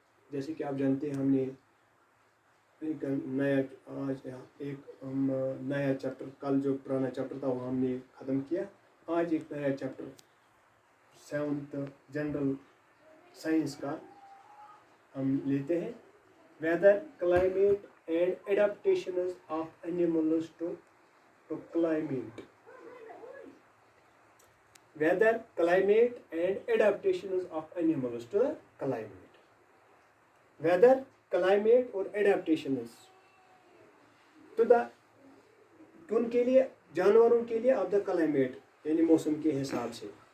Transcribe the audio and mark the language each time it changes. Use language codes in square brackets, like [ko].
[hi] जैसे कि आप जानते हैं हमने एक नया आज एक हम नया चैप्टर, कल जो पुराना चैप्टर था वो हमने ख़त्म किया। आज एक नया चैप्टर 7th जनरल साइंस का हम लेते हैं। Weather, climate and adaptations of animals to climate. [en] Weather, climate and adaptations of animals to the climate. [hi] Weather, climate और [en] adaptations to the [hi] उनके लिए, जानवरों के लिए [en] of the climate [hi] यानी मौसम के हिसाब से।